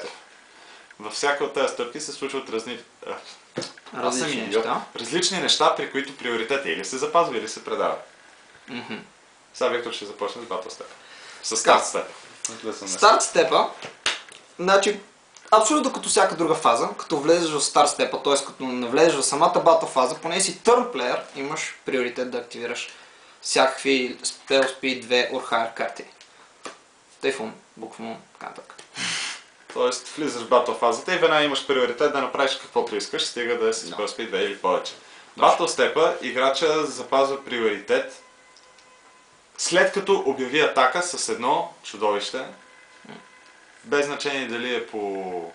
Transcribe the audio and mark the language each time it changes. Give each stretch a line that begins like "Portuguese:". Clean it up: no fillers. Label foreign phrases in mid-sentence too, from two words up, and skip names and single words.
Bulgarian: Във всяка от тези стъпки се случват различни неща, при които приоритета или се запазва, или се предава. Сега Виктор ще започне с
English: battle step.
Bulgarian: С старт степа. Старт степа, значи абсолютно като всяка друга фаза, като влезеш в старт степа, т.е. като навлезеш в самата батъл фаза, поне си
English: turn player,
Bulgarian: имаш приоритет да активираш всякакви
English: Spell Speed 2 or higher
Bulgarian: карти. Тайфун, буквално, така нататък. Тоест, влизаш в батъл фазата и веднага имаш приоритет да направиш каквото искаш, стига да е с
English: Spell Speed 2
Bulgarian: или повече. Батъл степа, играча запазва приоритет след като обяви атака с едно чудовище, без значение дали е по